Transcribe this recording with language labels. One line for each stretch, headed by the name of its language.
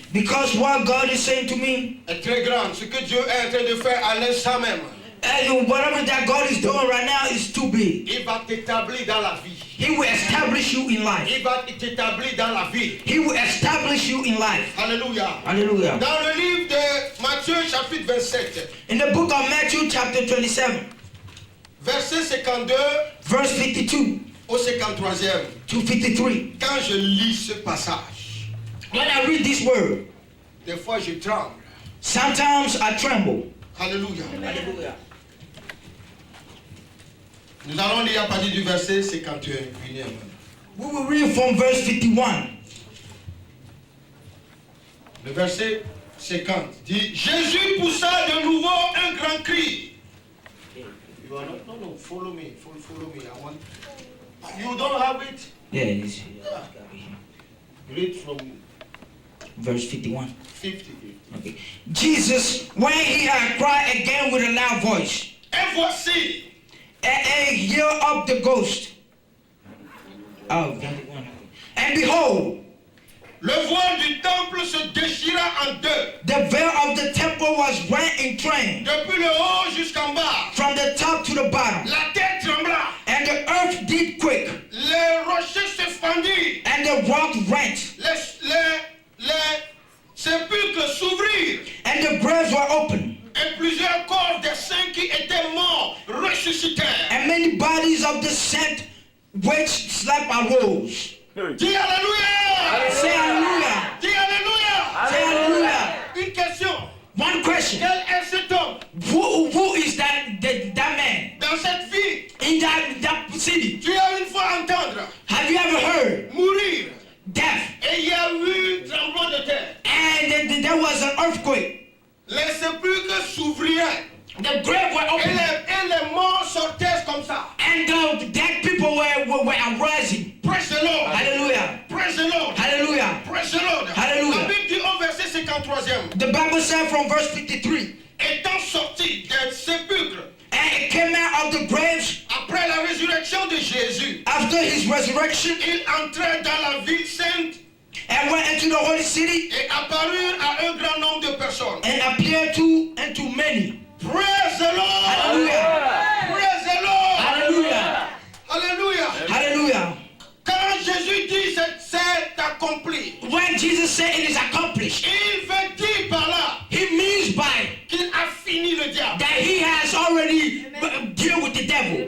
English: because what God is saying to me,
French: est très grand. Ce que Dieu est en train de faire à l'instant même,
English: and whatever that God is doing right now is too big.
French: il va t'établir dans la vie.
English: He will establish you in life.
French: Il va t'établir dans la vie.
English: He will establish you in life.
French: Alléluia.
English: Hallelujah.
French: Dans le livre de Matthieu chapitre 27,
English: In the book of Matthew chapter 27,
French: verset 52
English: verse 52
French: au 53e,
English: to 53.
French: quand je lis ce passage,
English: When I read this word,
French: des fois je tremble.
English: sometimes I tremble.
French: Alléluia.
English: Hallelujah.
French: Nous allons lire à partir du verset 51.
English: We will read from verse 51.
French: Le verset 50 dit, Jésus poussa de nouveau un grand cri.
English: You are not, no, follow me, follow me. I want. You don't have it? Yeah, it's Read from verse 51. 50. Okay. Jesus, when he had cried again with a loud voice,
French: Et voici,
English: and yelled up the ghost. Oh, 51. And behold,
French: le voile du temple se déchira en deux,
English: the veil of the temple was rent in twain,
French: depuis le haut jusqu'en bas.
English: from the top to the bottom,
French: La terre trembla,
English: and the earth did quake,
French: les rochers se fendirent,
English: and the rock rent,
French: les sépulcres s'ouvrirent,
English: and the graves were opened,
French: et plusieurs corps des saints qui étaient morts ressuscitèrent.
English: and many bodies of the saints which slept arose.
French: Dis Alléluia!
English: Say hallelujah.
French: Dis Alléluia!
English: Say hallelujah.
French: Une question.
English: One question.
French: Quel est cet homme
English: Who is that man
French: dans cette vie?
English: in that city?
French: Tu as une fois entendre
English: Have you ever heard
French: mourir
English: death?
French: et il y a eu tremblement de terre.
English: And there was an earthquake.
French: Les sépulcres s'ouvrirent
English: The grave were
French: et
English: open,
French: les morts sortaient comme ça.
English: and the dead people were arising. Praise the Lord! Hallelujah. Praise the Lord! Hallelujah. Praise the Lord! Hallelujah.
French: La Bible dit au verset 53e,
English: The Bible said from verse 53,
French: étant sorti des sépulcres
English: and it came out of the graves
French: après la résurrection de Jésus,
English: after his resurrection,
French: il entrait dans la ville sainte
English: and went into the holy city
French: et apparut à un grand nombre de personnes.
English: and appeared to many. Praise the Lord. Hallelujah. Praise the Lord. Hallelujah.
French: Alléluia.
English: Hallelujah.
French: Quand Jésus dit c'est accompli,
English: When Jesus said it is accomplished,
French: il veut dire par là
English: he means by
French: qu'il a fini le diable.
English: that he has already dealt with the devil.